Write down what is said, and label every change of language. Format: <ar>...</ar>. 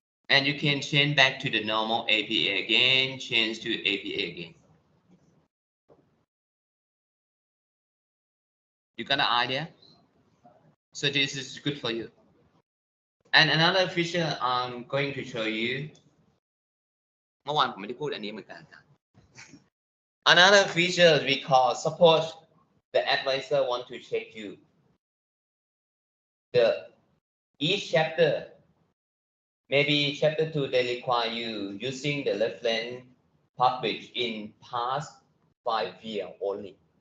<en>And you can change back to the normal APA again, change to APA again. You got an idea? So this is good for you. And another feature I'm going to show you.</en> <th>เมื่อวานผมไม่ได้พูดอันนี้เหมือนกัน</th> <en>Another feature we call support. The advisor want to check you. Each chapter, maybe chapter 2, they require you using the reference published in past 5 years only.</en>